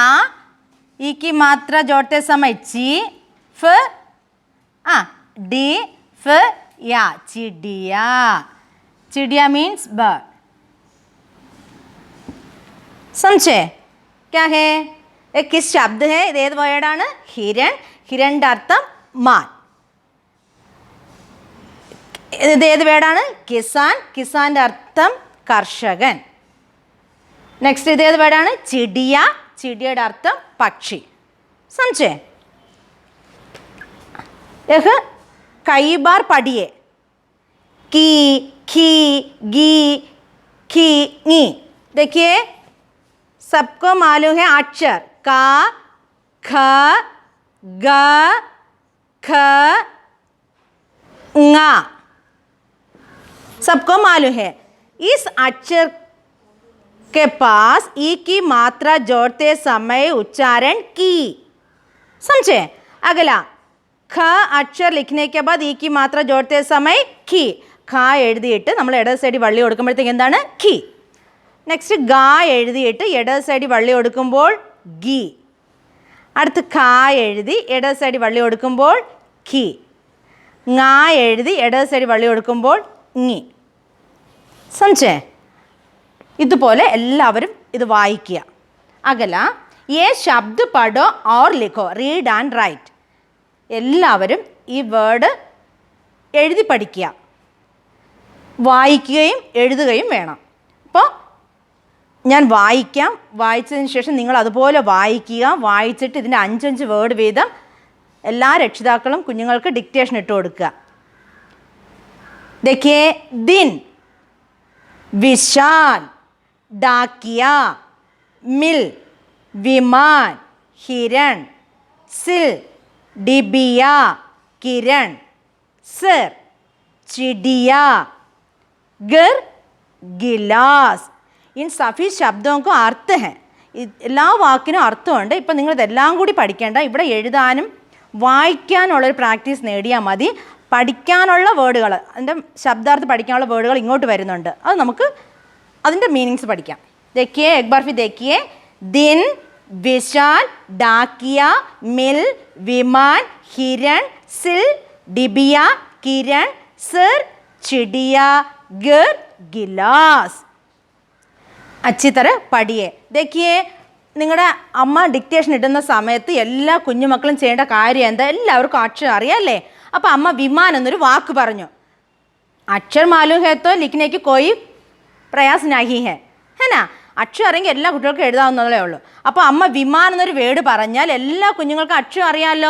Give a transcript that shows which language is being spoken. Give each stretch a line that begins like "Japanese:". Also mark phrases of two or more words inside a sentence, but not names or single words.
Hindi: ई की मात्रा जोड़ते समय ची, फिर डी, फिर या, चिड़िया। चिड़िया
English: means bird.
Hindi: समझे क्या है? एक किस शब्द है?
Malayalam: ഏത് വേർഡാണ്? ഹിരൺ. ഹിരണിന്റെ അർത്ഥം മാൻ. ഇത് ഏത് വേർഡാണ്? കിസാൻ. കിസാന്റെ അർത്ഥം കർഷകൻ. നെക്സ്റ്റ് ഇത് ഏത് വേർഡാണ്? ചിടിയ. ചിടിയുടെ അർത്ഥം പക്ഷി.
Hindi: समझे? यह कई बार पढ़िए। की, खी, गी, खी, ङी। देखिए सबको मालूम है अक्षर का, ख, ग, ख, ङा, सबको मालूम है। इस अक्षर के पास ई की मात्रा जोड़ते समय उच्चारण की। समझे? अगला ഖ അക്ഷർ लिखने के बाद ई की मात्रा जोड़ते समय खी।
Malayalam: ഖ എഴുതിയിട്ട് നമ്മൾ ഇടത് സൈഡിൽ വള്ളി കൊടുക്കുമ്പോഴത്തേക്ക് എന്താണ്? ഖി. നെക്സ്റ്റ് ഗ എഴുതിയിട്ട് ഇടത് സൈഡിൽ വള്ളി കൊടുക്കുമ്പോൾ ഗി. അടുത്ത് ഖ എഴുതി ഇടത് സൈഡിൽ വള്ളി കൊടുക്കുമ്പോൾ ഖി. ങ എഴുതി ഇടത് സൈഡിൽ വള്ളി കൊടുക്കുമ്പോൾ ങി. समझे? ഇതുപോലെ എല്ലാവരും ഇത് വായിക്കുക.
Hindi: അകല ये शब्द पढ़ो और लिखो,
English: read and write.
Malayalam: എല്ലാവരും ഈ വേർഡ് എഴുതി പഠിക്കുക, വായിക്കുകയും എഴുതുകയും വേണം. അപ്പോൾ ഞാൻ വായിക്കാം, വായിച്ചതിന് ശേഷം നിങ്ങൾ അതുപോലെ വായിക്കുക. വായിച്ചിട്ട് ഇതിൻ്റെ 5 വേർഡ് വീതം എല്ലാ രക്ഷിതാക്കളും കുഞ്ഞുങ്ങൾക്ക് ഡിക്റ്റേഷൻ ഇട്ട് കൊടുക്കുക.
Hindi: देखिए दिन, विशाल, डाकिया, मिल, विमान, हिरण, सिल, डिबिया, किरण, सिर, चिड़िया, गिर, गिलास. इन सभी शब्दों को अर्थ हैं.
Malayalam: എല്ലാ വാക്കിനും അർത്ഥമുണ്ട്. ഇപ്പം നിങ്ങളിതെല്ലാം കൂടി പഠിക്കേണ്ട. ഇവിടെ എഴുതാനും വായിക്കാനുള്ളൊരു പ്രാക്ടീസ് നേടിയാൽ മതി. പഠിക്കാനുള്ള വേർഡുകൾ, അതിൻ്റെ ശബ്ദാർത്ഥം പഠിക്കാനുള്ള വേർഡുകൾ ഇങ്ങോട്ട് വരുന്നുണ്ട്. അത് നമുക്ക് അതിൻ്റെ മീനിങ്സ് പഠിക്കാം.
Hindi: देखिए एक बार फिर देखिए. दिन, विशाल, डाकिया, मिल, विमान, हिरण, सिल, डिबिया, किरण, सिर, चिड़िया, गिर, गिलास. अच्छी तरह पढ़िए. देखिए
Malayalam: നിങ്ങളുടെ അമ്മ ഡിക്റ്റേഷൻ ഇടുന്ന സമയത്ത് എല്ലാ കുഞ്ഞുമക്കളും ചെയ്യേണ്ട കാര്യം എന്താ? എല്ലാവർക്കും അക്ഷരം അറിയാമല്ലേ? അപ്പോൾ അമ്മ വിമാൻ എന്നൊരു വാക്ക് പറഞ്ഞു.
Hindi: अक्षर मालूम है तो लिखने की कोई प्रयास नहीं है, है ना?
Malayalam: അക്ഷരം അറിയെങ്കിൽ എല്ലാ കുട്ടികൾക്കും എഴുതാവുന്നതേ ഉള്ളൂ. അപ്പോൾ അമ്മ വിമാൻ എന്നൊരു വേർഡ് പറഞ്ഞാൽ എല്ലാ കുഞ്ഞുങ്ങൾക്കും അക്ഷരം അറിയാമല്ലോ.